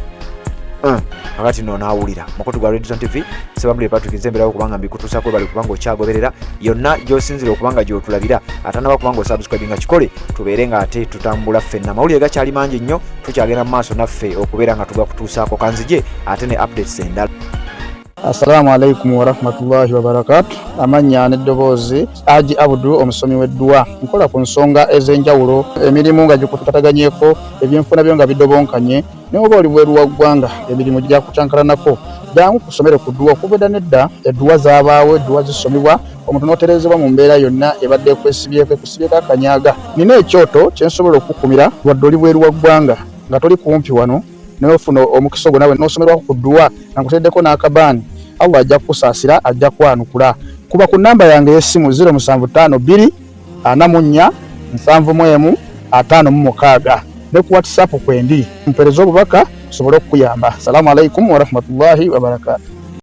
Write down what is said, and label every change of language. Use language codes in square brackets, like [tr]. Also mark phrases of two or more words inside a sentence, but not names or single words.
[lg] kakati nno naawulira mukutu gwa Radio TV sebamule Patrick Nzemberawo kubanga mbikutuusako bali kubanga okyagoberera yonna gy'osinzira okubanga gy'otulabira atanaba kubanga osubscribinga kikole tubeere nga ate tutambula ffenna mawulire gakyali mangi nnyo tukyagenda mu maaso naffe okubeera nga tugakutuusaako kanzije ate ne updates endala. [ar] السلام عليكم ورحمة الله وبركاته. [lg] Amanya n'eddoboozi Aji Abudu omusomi w'edduwa nkola ku nsonga ez'enjawulo emirimu nga gikutataganyeko ebyenfuna byo nga bidobonkanye ne oba oli bweru wa ggwanga emirimu gya kucankalanako jangu kusomere ku dduwa okuvudda nedda edduwa zaabaawo edduwa zisomibwa omuntu n'oterezebwa mu mbeera yonna ebadde ekwesibyeko ekusibyeko akanyaaga. Nina ekyoto kye nsobola okukumira wadde oli bweru wa ggwanga nga toli kumpi wano n'ofuna omukisa ogwo nawe n'osomerwako ku dduwa nga nkuteddeko n'akabaani Allah ajja kusaasira ajja kwanukula. Kuba ku namba yange y'essimu 0752 44 71 ne ku WhatsApp kwendi mpereza obubaka sobole okuyamba. [ar] السلام عليكم ورحمة الله وبركاته.